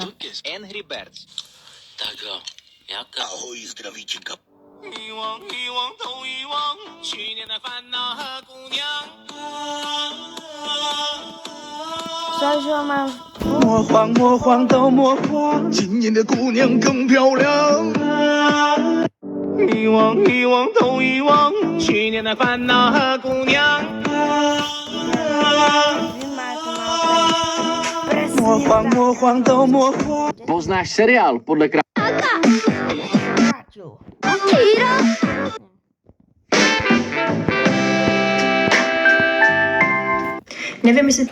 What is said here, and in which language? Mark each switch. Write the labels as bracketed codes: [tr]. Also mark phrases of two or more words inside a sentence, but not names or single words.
[cs] Angry Birds. Tak jo, jaká? Ahoj, zdravíčka. Cože mám... [zh] 魔幻到魔幻，今年的姑娘更漂亮。遗忘都遗忘，去年的烦恼和姑娘。魔幻到魔幻。 [cs] Poznáš seriál podle Kráťu. Hero. Nevím, jestli...